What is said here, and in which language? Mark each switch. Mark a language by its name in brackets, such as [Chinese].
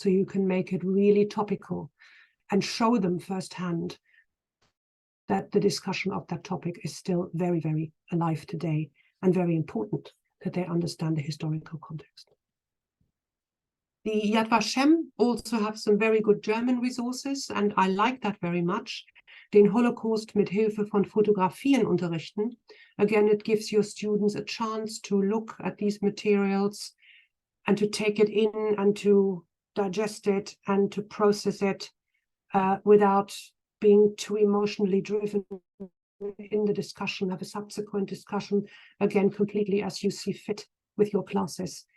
[English] So you can make it really topical and show them firsthand that the discussion of that topic is still very, very alive today, and very important that they understand the historical context. The Yad Vashem also have some very good German resources, and I like that very much. [German] Den Holocaust mit Hilfe von Fotografien unterrichten. [English] Again, it gives your students a chance to look at these materials and to take it in and to digest it and to process it without being too emotionally driven in the discussion, have a subsequent discussion, again, completely as you see fit with your classes.